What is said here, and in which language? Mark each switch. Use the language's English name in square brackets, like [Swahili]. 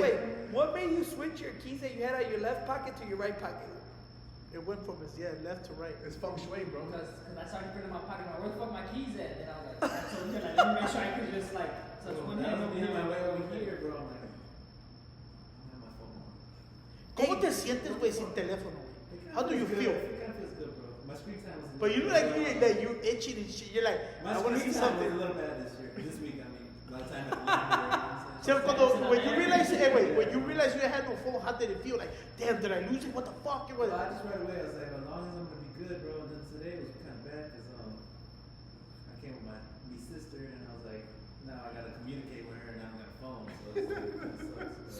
[English] wait, what made you switch your keys that you had out of your left pocket to your right pocket? It went from his, left to right. It's feng shui, bro. Because I started putting in my pocket, like, where the fuck my keys at? And I was like, I told him, like, let me make sure I could just like touch one hand over here. my way over here, bro. I'm like, I have my phone on. [Spanish] ¿Cómo te sientes, güey, sin teléfono, güey? [English] How do you feel? It kind of feels good, bro. My screen time was. But you look like you're itching and shit. You're like, My I want to see screen time was something. a little bad this year. This week, I mean, by the time I So when you realize, when you realize you had no phone, how did it feel? Like, damn, did I lose it? What the fuck? It was. Well, I just right away, I was like, as long as I'm gonna be good, bro. And then today was kind of bad because I came with my sister and I was like, now I gotta communicate with her and I don't got a phone, so it's like, that sucks.